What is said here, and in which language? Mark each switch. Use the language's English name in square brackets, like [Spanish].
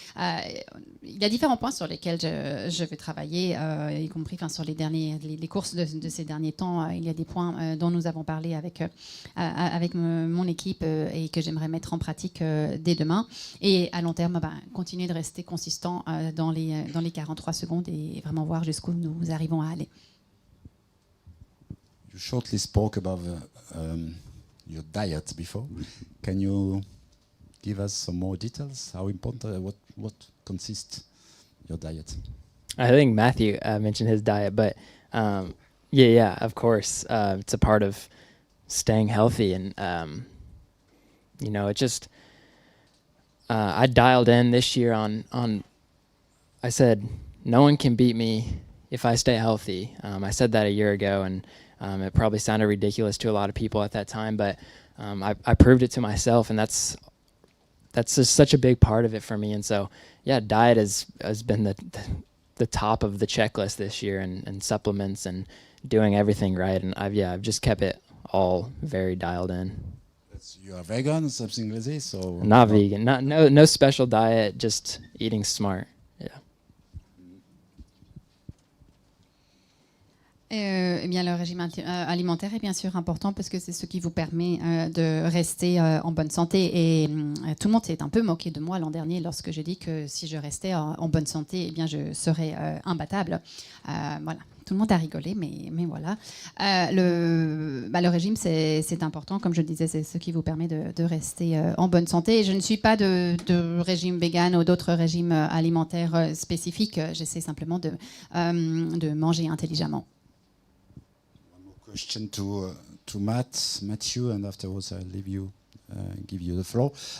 [French] Il y a différents points sur lesquels je vais travailler, y compris sur les courses de ces derniers temps. Il y a des points dont nous avons parlé avec mon équipe et que j'aimerais mettre en pratique dès demain. Et à long terme, continuer de rester consistant dans les 43 secondes et vraiment voir jusqu'où nous arrivons à aller. [English] You shortly spoke about your diet before. Can you give us some more details? How important, what consists your diet? I think Matthew mentioned his diet, but yeah, of course, it's a part of staying healthy, and it just I dialed in this year on. I said no one can beat me if I stay healthy. I said that a year ago, and it probably sounded ridiculous to a lot of people at that time, but I proved it to myself, and that's just such a big part of it for me. And so, yeah, diet has been the top of the checklist this year, and supplements and doing everything right. And I've just kept it all very dialed in. You are vegan or something like this? Or Not vegan, no special diet, just eating smart. [French] Eh bien, le régime alimentaire est bien sûr important parce que c'est ce qui vous permet de rester en bonne santé. Et tout le monde s'est un peu moqué de moi l'an dernier lorsque j'ai dit que si je restais en bonne santé, eh bien, je serais imbattable. Voilà. Tout le monde a rigolé, mais voilà. Le régime, c'est important. Comme je le disais, c'est ce qui vous permet de rester en bonne santé. Je ne suis pas de régime vegan ou d'autres régimes alimentaires spécifiques. J'essaie simplement de manger intelligemment. [English] Question to Matthew, and afterwards I'll give you the floor.